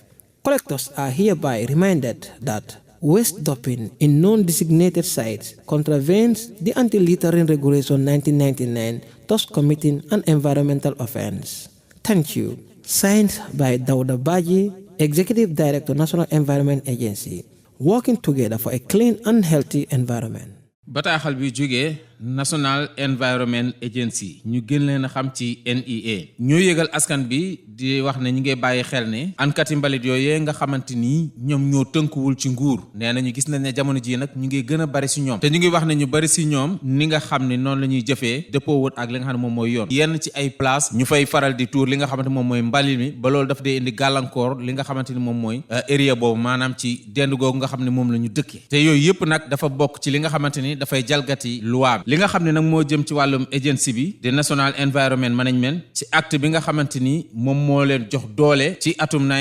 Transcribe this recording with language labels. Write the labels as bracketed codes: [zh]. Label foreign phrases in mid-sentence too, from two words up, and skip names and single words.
[en] Collectors are hereby reminded that waste dumping in non-designated sites contravenes the Anti-Littering Regulation 1999, thus committing an environmental offense. Thank you. Signed by Dauda Baji, Executive Director, National Environment Agency, working together for a clean and healthy environment. [wo] bataaxal bi jógee National Environment Agency ñu gën leen a xam ci NEA ñoo yëgal askan bi di wax ne ñu ngi bàyyi xel ne ankati mbalit yooyee nga xamante ni ñoom ñoo tënkuwul ci nguur nee na ñu gis nañ ne jamono ji nag ñu ngi gën a bari si ñoom te ñu ngi wax ne ñu bari si ñoom ni nga xam ne noonu la ñuy jëfee dëppoowut ak li nga xam ne moom mooy yoon yenn ci ay place ñu fay faral di tuur li nga xamante moom mooy mbalit mi ba loolu daf dee indi gàllankoor li nga xamante ni moom mooy area boobu maanaam ci dend googu nga xam ne moom la ñu dëkkee te yooyu yëpp nag dafa bokk ci li nga xamante ni dafay jalgati loi li nga xam ne nag moo jëm ci wàllum agency bi de National Environment Management ci acte bi nga xamante ni moom moo leen jox doole ci atum